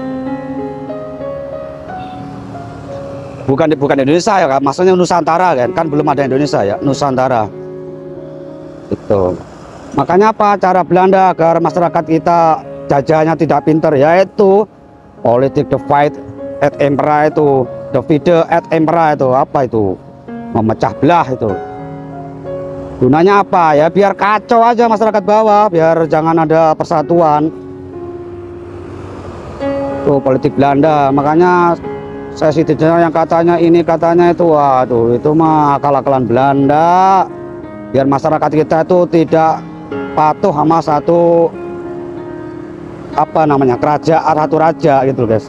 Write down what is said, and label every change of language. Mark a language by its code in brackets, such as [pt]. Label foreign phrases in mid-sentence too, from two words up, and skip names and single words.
[id] Bukan Indonesia ya kan, maksudnya Nusantara kan belum ada Indonesia ya, Nusantara itu. Makanya apa cara Belanda agar masyarakat kita jajahannya tidak pinter, yaitu politik [la] divide et impera, [id] itu [la] divide et impera, [id] itu apa itu, memecah belah itu. Gunanya apa ya? Biar kacau aja masyarakat bawah, biar jangan ada persatuan. Tuh politik Belanda. Makanya saya sih yang katanya ini katanya itu, waduh itu mah akal-akalan Belanda, biar masyarakat kita itu tidak patuh sama satu kerajaan, satu raja gitu guys.